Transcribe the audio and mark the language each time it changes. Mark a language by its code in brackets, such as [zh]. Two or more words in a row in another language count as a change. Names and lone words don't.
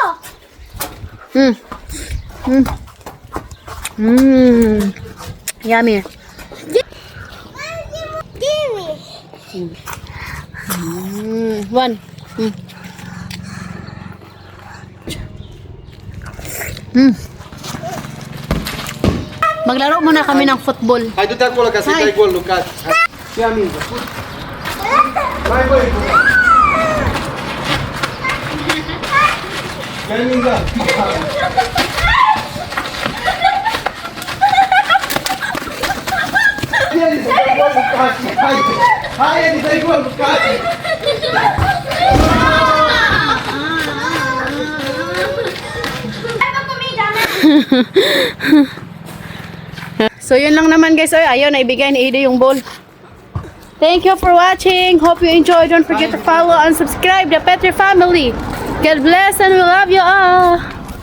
[en] Yummy. One. [tl] Maglaro muna kami ng football. [ro] Hai, du-te acolo ca să-i Hai. dai gol, Lucaci. Hai. Ia mingea. Hai, băi. Ia mingea. Ia, Edi, să-i dai gol, Lucaci. Hai. Hai, Edi, dai gol, Lucaci. [tl] So yun lang naman guys. Ay, ayun, naibigay ni Edie yung ball. [en] Thank you for watching. Hope you enjoyed. Don't forget to follow and subscribe the Petri family. God bless and we love you all.